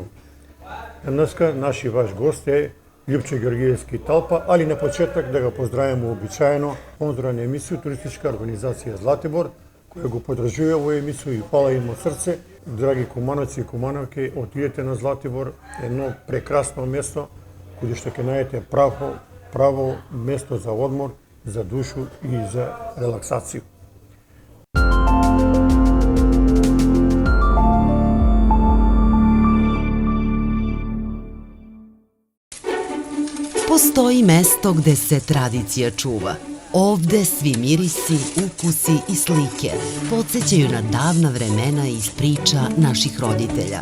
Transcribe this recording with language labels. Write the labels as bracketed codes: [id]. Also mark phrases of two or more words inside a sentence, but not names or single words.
[mk] Денеска наши ваш гост е Љупчо Ѓорѓиевски Талпа, али на почеток да го поздравиме обичаено спонзора на емисија туристичка организација Златибор, која го подржува овој емисија и фала им од срце. Драги кумановци и кумановки, отидете на Златибор, едно прекрасно место каде што ќе најдете право место за одмор, за душу и за релаксација. [sr] Postoji mesto gde se tradicija čuva. Ovde svi mirisi, ukusi i slike podsjećaju na davna vremena iz priča naših roditelja.